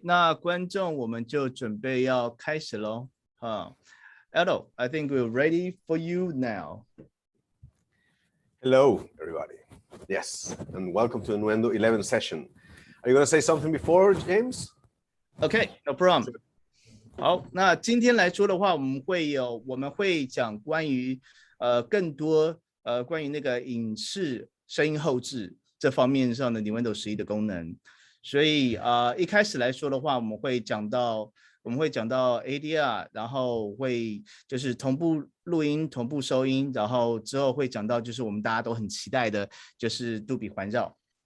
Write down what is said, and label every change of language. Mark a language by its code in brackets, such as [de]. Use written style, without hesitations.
[zh] 那观众我们就准备要开始喽。 [en] Edo, I think we're ready for you now. Hello, everybody. Yes, and welcome to the Nuendo 11 session. Are you going to say something before, James? Okay, no problem. [zh] 好，那今天来说的话，我们会讲关于更多关于那个影视声音后置这方面上的 Nuendo 11的功能。所以一开始来说的话，我们会讲到 ADR， 然后会就是同步录音、同步收音，然后之后会讲到就是我们大家都很期待的，就是杜比环绕。